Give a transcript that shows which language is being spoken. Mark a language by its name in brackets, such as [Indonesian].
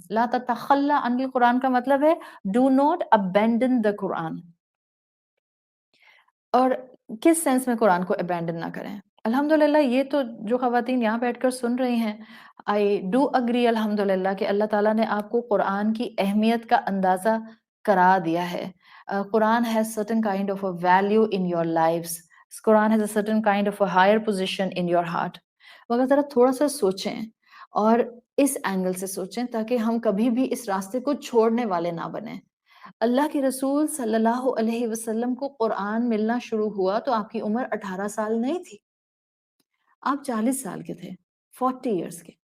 [Arabic] لا تتخلا عن القرآن [Urdu] کا مطلب ہے [English] do not abandon the قرآن. [Urdu] اور کس سینس میں قرآن کو ابینڈن نہ کریں؟ الحمدللہ یہ تو جو خواتین یہاں بیٹھ کر سن رہی ہیں [English] I do agree [Urdu] الحمدللہ کہ اللہ تعالیٰ نے آپ کو قرآن کی اہمیت کا اندازہ کرا دیا ہے. [English] قرآن has certain kind of a value in your lives. قرآن has a certain kind of a higher position in your heart. [Urdu] مگر ذرا تھوڑا سا سوچیں اور اس اینگل سے سوچیں تاکہ ہم کبھی بھی اس راستے کو چھوڑنے والے نہ بنیں. اللہ کے رسول صلی اللہ علیہ وسلم کو قرآن ملنا شروع ہوا تو آپ کی عمر 18 سال نہیں تھی، آپ 40 سال کے تھے، 40 ایئرس کے.